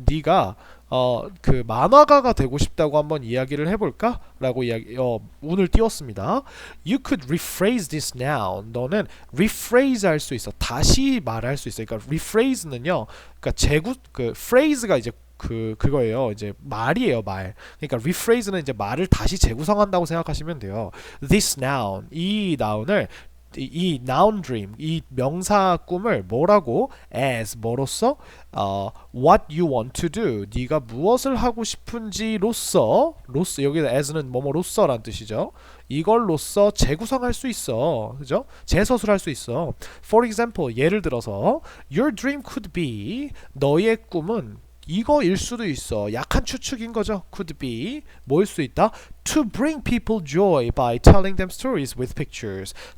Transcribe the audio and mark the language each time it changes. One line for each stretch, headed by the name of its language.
Korean: 네가 그 만화가가 되고 싶다고 한번 이야기를 해볼까? 라고 운을 띄웠습니다.
English: You could rephrase this now.
Korean: 너는 rephrase 할 수 있어. 다시 말할 수 있어. 그러니까 rephrase는요. 그러니까 그 phrase가 이제 그거예요. 이제 말이에요, 말. 그러니까 rephrase는 이제 말을 다시 재구성한다고 생각하시면 돼요.
English: This noun,
Korean: 이 noun을 이 noun dream, 이 명사 꿈을 뭐라고?
English: as
Korean: 뭐로써?
English: what you want to do.
Korean: 네가 무엇을 하고 싶은지로서 여기서 as는 뭐뭐로서라는 뜻이죠. 이걸로써 재구성할 수 있어. 그죠? 재서술할 수 있어.
English: For example,
Korean: 예를 들어서
English: your dream could be
Korean: 너의 꿈은 이거일 수도 있어. 약한 추측인 거죠. could be 뭐일 수 있다?
English: to bring people joy by telling them stories with pictures.